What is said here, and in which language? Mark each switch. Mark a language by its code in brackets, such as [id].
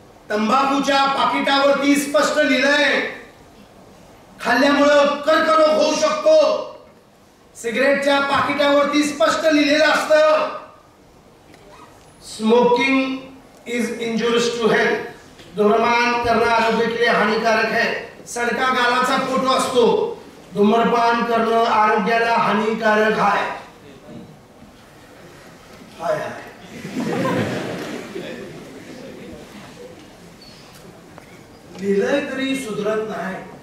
[mr] तंबाखूच्या पाकिटावरती स्पष्ट लिहिलंय खाल्ल्यामुळे कर्करोग होऊ शकतो. सिगरेटच्या पाकिटावरती स्पष्ट लिहिलेलं असतं [en] Smoking is injurious to health. [mr] धूम्रपान करणं [hi] आरोग्य के लिए हानिकारक है. [mr] सडका गालाचा फोटो असतो, धूम्रपान करणं आरोग्याला हानिकारक आहे. हाय हाय. लिहिलंय तरी सुधरत नाही.